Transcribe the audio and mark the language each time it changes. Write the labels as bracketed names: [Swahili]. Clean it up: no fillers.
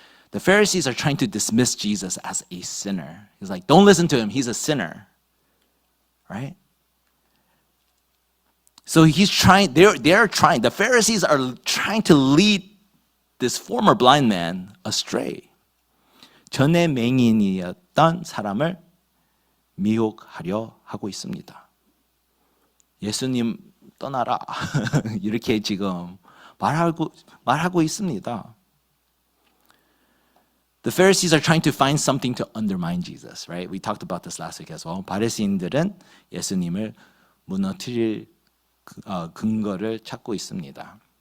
[English] The Pharisees are trying to dismiss Jesus as a sinner. He's like, don't listen to him, he's a sinner. Right? So they're trying, the Pharisees are trying to lead this former blind man astray. [Korean] 전에 맹인이었던 사람을 미혹하려 하고 있습니다. 예수님 떠나라. 이렇게 지금 말하고 있습니다. [English] The Pharisees are trying to find something to undermine Jesus, right? We talked about this last week as well. [Korean] 바리새인들은 예수님을 무너뜨릴 근거를 찾고 있습니다.